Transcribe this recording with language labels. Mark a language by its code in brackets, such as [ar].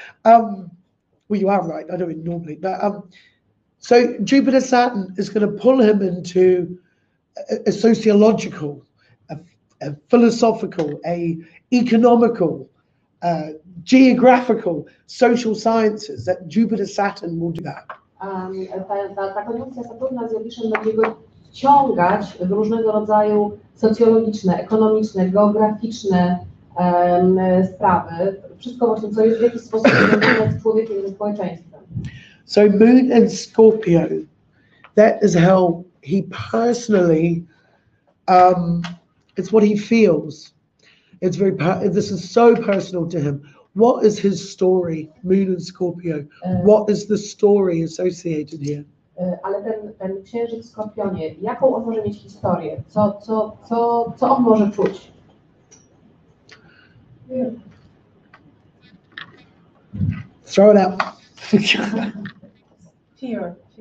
[en] Well, you are right. I know it normally, but so Jupiter Saturn is going to pull him into a sociological, a philosophical, a economical, geographical, social sciences. That Jupiter Saturn will do that. [pl] Ta koniunkcja Saturna z Jowiszem będzie go wciągać w różnego rodzaju socjologiczne, ekonomiczne, geograficzne sprawy. Wszystko właśnie, co jest w jakiś sposób związane z człowiekiem, ze społeczeństwem. [en] So Moon and Scorpio, that is how he personally, it's what he feels. It's this is so personal to him. What is his story, Moon and Scorpio? What is the story associated here? [pl] Ale ten księżyc w Skorpionie, jaką on może mieć historię? Co on może czuć? [en] Throw it out. Fear.